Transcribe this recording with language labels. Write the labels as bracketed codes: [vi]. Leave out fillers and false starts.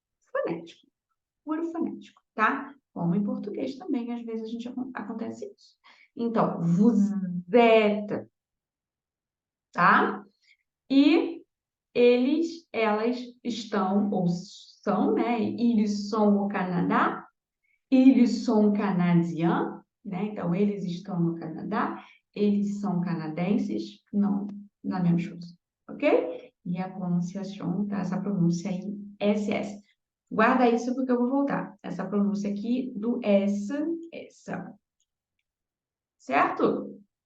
[pt] Fonético, puro fonético, tá? Como em português também, às vezes a gente acontece isso. Então, [fr] vous êtes, [pt] tá? E eles, elas estão, ou são, né? [fr] Ils sont au Canada, ils sont canadiens, [pt] né? Então, eles estão no Canadá, eles são canadenses, não na mesma coisa, ok? E a pronunciação, tá? Essa pronúncia aí, SS. Guarda isso porque eu vou voltar. Essa pronúncia aqui do S, essa. Certo?